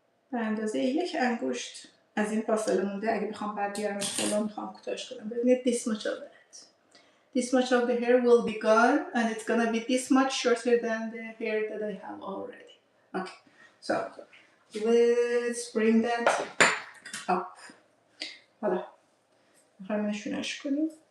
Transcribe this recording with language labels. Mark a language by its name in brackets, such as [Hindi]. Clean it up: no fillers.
[Persian] به اندازه 1 انگشت از این فاصله مونده. اگه بخوام بعد بیارمش بالا میخوام کوتاهش کنم. ببینید [English] this much of it. This much of the hair will be gone and it's gonna be this much shorter than the hair that I have already. Okay, so let's bring that up. [Persian] حالا میخوایم نشونش کنیم.